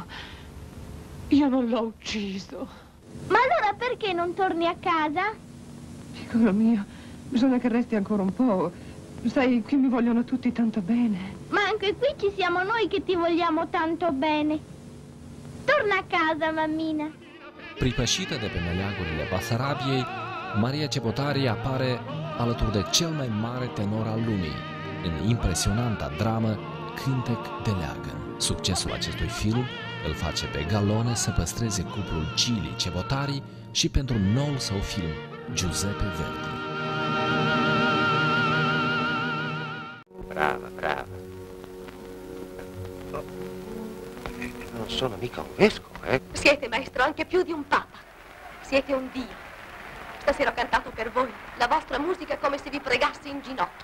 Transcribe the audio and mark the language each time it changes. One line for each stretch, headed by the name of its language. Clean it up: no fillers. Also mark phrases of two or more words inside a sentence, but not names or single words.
Italian: Io non l'ho ucciso. Ma allora perché non torni a casa? Piccolo mio, bisogna che resti ancora un po'. Sai, qui mi vogliono tutti tanto bene. Ma anche qui ci siamo noi che ti vogliamo tanto bene. Torna a casa, mammina.
Romanian: Pripășită de pe meleagurile Basarabiei, Maria Cebotari apare alături de cel mai mare tenor al lumii, în impresionanta dramă Cântec de leagăn. Succesul acestui film îl face pe Gallone să păstreze cuplul Gili Cebotari și pentru noul său film, Giuseppe Verdi.
Italian: Brava, brava. Non sono mica un vescovo, eh? Siete, maestro, anche più di un papa. Siete un dio. Stasera ho cantato per voi. La vostra musica è come se vi pregassi in ginocchio.